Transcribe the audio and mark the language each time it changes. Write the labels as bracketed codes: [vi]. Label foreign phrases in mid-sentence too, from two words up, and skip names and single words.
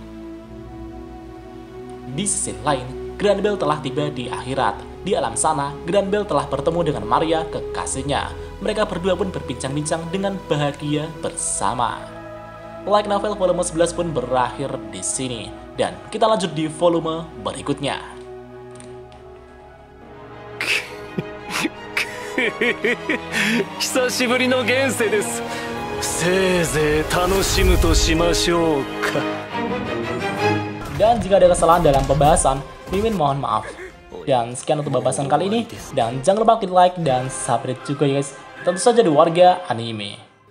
[id] Di sisi lain, Granbell telah tiba di akhirat. Di alam sana, Granbell telah bertemu dengan Maria, kekasihnya. Mereka berdua pun berbincang-bincang dengan bahagia bersama. [en] Light Novel [id] volume 11 pun berakhir di sini. Dan kita lanjut di volume berikutnya. [ja] 久しぶりの現世です。せいぜい楽しむとしましょうか。 [id] Dan jika ada kesalahan dalam pembahasan, Mimin mohon maaf. Dan sekian untuk pembahasan kali ini. Dan jangan lupa klik like dan subscribe juga ya guys. Tentu saja di Warga Anime.